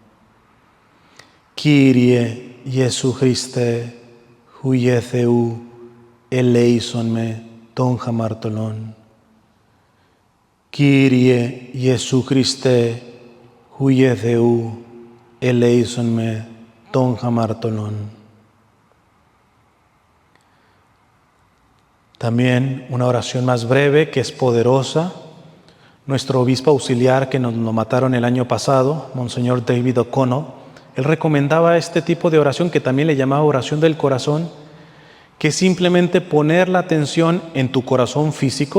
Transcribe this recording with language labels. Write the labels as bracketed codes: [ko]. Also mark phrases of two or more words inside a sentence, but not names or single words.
[el] Κύριε, Ἰησοῦ Χριστέ, υἱὲ Θεοῦ, ἐλέησόν με, τὸν ἁμαρτωλόν. Κύριε, Ἰησοῦ Χριστέ, υἱὲ Θεοῦ, ἐλέησόν με, τὸν ἁμαρτωλόν. [es] También una oración más breve que es poderosa. Nuestro obispo auxiliar que nos lo mataron el año pasado, Monseñor David O'Connell, él recomendaba este tipo de oración que también le llamaba oración del corazón, que es simplemente poner la atención en tu corazón físico.